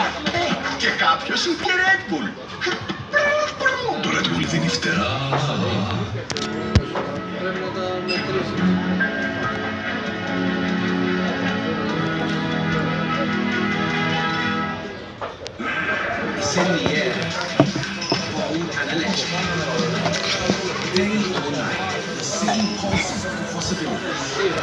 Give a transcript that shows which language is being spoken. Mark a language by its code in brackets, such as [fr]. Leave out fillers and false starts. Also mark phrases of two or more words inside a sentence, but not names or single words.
[el] Και κάποιος είχε Red Bull. Το Red Bull δίνει φτερά. Πρέπει να τα μετρήσουμε. [en] In the air, ball and electric. Day or night, the city pulses with possibilities.